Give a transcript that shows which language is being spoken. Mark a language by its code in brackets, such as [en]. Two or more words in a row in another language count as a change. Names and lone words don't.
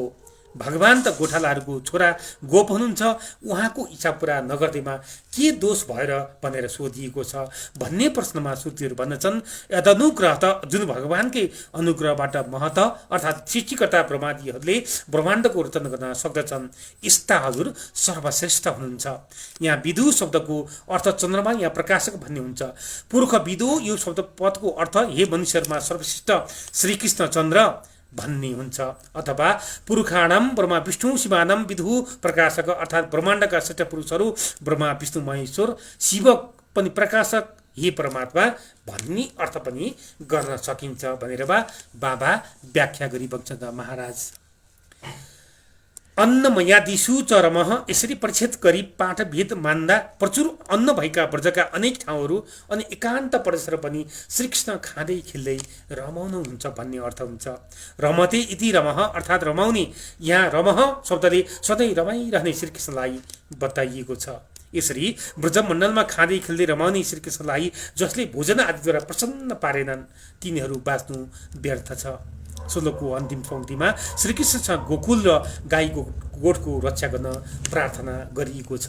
[ne] भगवान त गोठालाहरूको छोरा गोप हुनुहुन्छ, उहाँको इच्छा पुरा नगर्दैमा के दोष भएर भनेर सोधिएको छ भन्ने प्रश्नमा श्रुतिहरू भन्दछन् यदनुग्रह त जुन भगवानकै अनुग्रहबाट महत अर्थात् सृष्टिकर्ता ब्रह्मादीहरूले ब्रह्माण्डको रचना गर्न सक्दछन् यस्ता हजुर सर्वश्रेष्ठ हुनुहुन्छ। यहाँ विदु शब्दको अर्थ चन्द्रमा या प्रकाशक भन्ने हुन्छ। पुरुष विदु यो शब्द पदको अर्थ हे मनुष्यहरूमा सर्वश्रेष्ठ श्रीकृष्ण चन्द्र भन्ने हुन्छ अथवा [sa] पुरुषाणाम ब्रह्मा विष्णु शिवानाम विदु प्रकाशक [ne] अर्थात् ब्रह्माण्डका श्रेष्ठ पुरुषहरू ब्रह्मा विष्णु महेश्वर शिव पनि प्रकाशक हे परमात्मा भन्ने अर्थ पनि गर्न सकिन्छ भनेर बाबा व्याख्या गरिबक्छन् महाराज। [sa] अन्नमयादिषु च रमः [ne] यसरी परिच्छेद गरी पाठ भेद मान्दा प्रचुर अन्न भएका ब्रजका अनेक ठाउँहरू अनि एकान्त परमेश्वर पनि श्रीकृष्ण खाँदै खेल्दै रमाउनु हुन्छ भन्ने अर्थ हुन्छ। [sa] रमते इति रमः [ne] अर्थात् रमाउने, यहाँ रमः शब्दले सधैँ रमाइरहने श्रीकृष्णलाई बताइएको छ। यसरी ब्रजमण्डलमा खाँदै खेल्दै रमाउने श्रीकृष्णलाई जसले भोजन आदिद्वारा प्रसन्न पारेनन् तिनीहरू बाँच्नु व्यर्थ छ। श्लोकको अन्तिम पंक्तिमा श्रीकृष्णसँग गोकुल र गाईको गोठको रक्षा गर्न प्रार्थना गरिएको छ।